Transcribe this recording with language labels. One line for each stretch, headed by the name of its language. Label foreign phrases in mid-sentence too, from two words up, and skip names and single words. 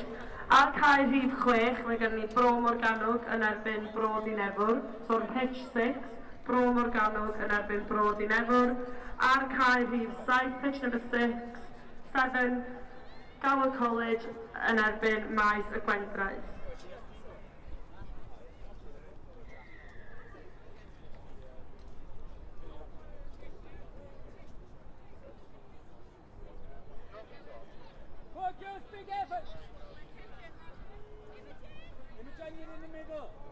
Welsh: Ar cae rhif 6, mae gen ni Bro Morgannwg yn erbyn Bro Dinefwr, so'r pitch 6. Bro Morgannwg yn erbyn Bro Dinefwr. Ar cae rhif 7,
English: pitch number
Welsh: 6, 7, Gower College yn erbyn Maes y Gwendraeth.
English: Come on, girls, big effort! Imogen, you're in the middle.